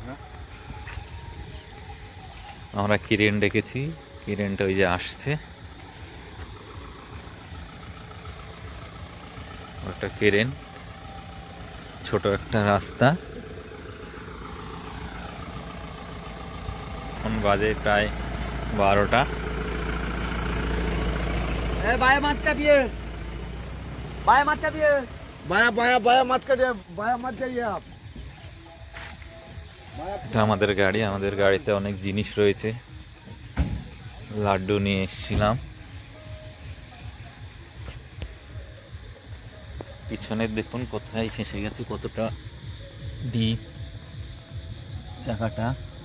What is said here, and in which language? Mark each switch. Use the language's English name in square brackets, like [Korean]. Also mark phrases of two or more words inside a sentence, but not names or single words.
[Bangla] আমরা ক্রেন ডেকেছি, ক্রেনটা ওই যে আসছে, ওটা ক্রেন। ছোট একটা রাস্তা। এখন বাজে প্রায় 12টা। [Hindi] बाया मत चापिए, बाया मत चापिए, बाया बाया बाया मत करिए, बाया मत जाइए आप। [Bangla] এটা আমাদের গাড়ি। আমাদের গাড়িতে অনেক জিনিস রয়েছে। লাড্ডু নিয়ে এসেছিলাম। পিছনে দেখুন কোথায় ফেঁসে গেছে, কতটা ডিপ চাকাটা।